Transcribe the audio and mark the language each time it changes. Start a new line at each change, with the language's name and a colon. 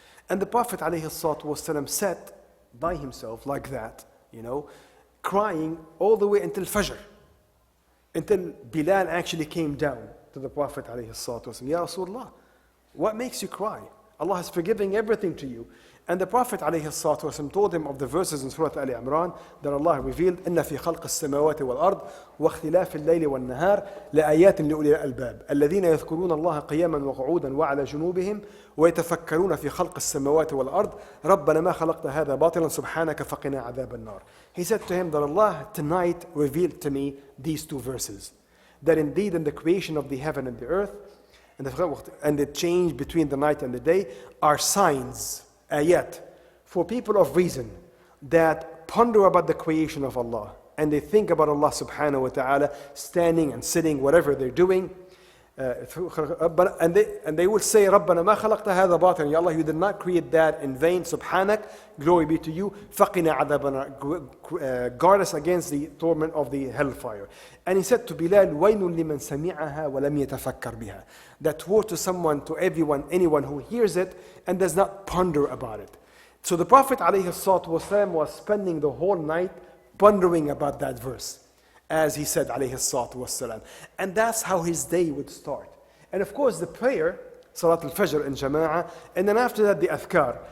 English: And the Prophet ﷺ sat by himself like that, crying all the way until Fajr, until Bilal actually came down to the Prophet ﷺ. Ya Rasulullah, what makes you cry? Allah is forgiving everything to you. And the Prophet ﷺ told him of the verses in Surah Al Imran that Allah revealed,
Arabic: إِنَّ فِي خَلْقِ السَّمَاوَاتِ وَالْأَرْضِ وَاخْتِلَافِ اللَّيْلِ وَالنَّهَارِ لَآيَاتٍ لِأُولِي الْأَلْبَابِ الَّذِينَ يَذْكُرُونَ اللَّهَ قِيَامًا وَقُعُودًا وَعَلَى جُنُوبِهِمْ وَيَتَفَكَّرُونَ فِي خَلْقِ السَّمَاوَاتِ وَالْأَرْضِ رَبَّنَا مَا خَلَقْتَ هَذَا بَاطِلًا سُبْحَانَكَ فَقِنَا عَذَابَ النَّارِ.
English: He said to him that Allah tonight revealed to me these two verses, that indeed in the creation of the heaven and the earth and the change between the night and the day are signs, ayat, for people of reason that ponder about the creation of Allah and they think about Allah subhanahu wa ta'ala standing and sitting, whatever they're doing. And they will say,
Arabic: رَبَّنَا مَا خَلَقْتَ هَذَا بَاطِلًا.
English: Ya Allah, you did not create that in vain. Subhanak, glory be to you.
Arabic: فَقِنَا عَذَابَنَا.
English: Guard us against the torment of the hellfire. And he said to Bilal,
Arabic: وَيْنٌ لِمَنْ سَمِعَهَا وَلَمْ يَتَفَكَّرْ بِهَا.
English: That woe to someone, to everyone, anyone who hears it and does not ponder about it. So the Prophet ﷺ was spending the whole night pondering about that verse, as he said, alayhi salatu wasalam. And that's how his day would start. And of course, the prayer, Salat al-Fajr in Jama'ah, and then after that, the Adhkar.